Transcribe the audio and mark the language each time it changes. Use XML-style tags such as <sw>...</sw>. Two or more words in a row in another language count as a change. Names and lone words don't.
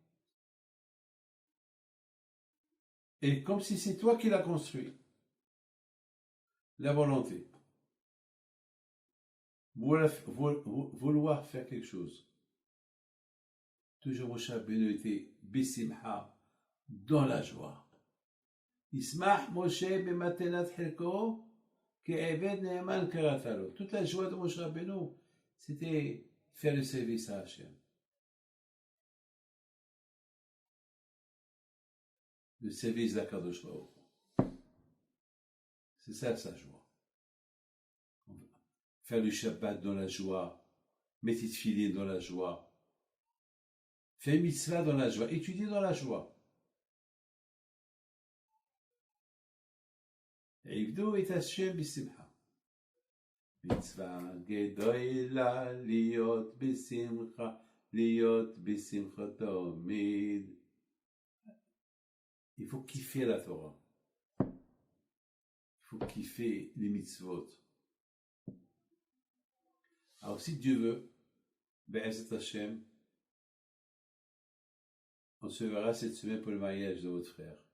<fr>Et comme si c'est toi qui l'as construit. La volonté. Vouloir faire quelque chose. Toujours Moshe Rabbeinu était Bissimha, dans la joie.</fr> <he>ישמח משה במתנת חלקו כי עבד נאמן קראת לו.</he> <fr>Toute la joie de Moshe Rabbeinu, c'était faire le service à Hachem. Le service d'Akadosh Baruch Hu. C'est ça sa joie. Faire le Shabbat dans la joie, mettre tefillin dans la joie, faire mitzvah dans la joie, étudier dans la joie.</fr> <he>עבדו את השם בשמחה. מצווה גדולה להיות בשמחה, להיות בשמחה תמיד.</he> <fr>Il faut kiffer la Torah. Il faut kiffer les mitzvot. Alors si Dieu veut,</fr> <he>בעזרת השם,</he> <fr>on se verra cette semaine pour le mariage de votre frère.</fr>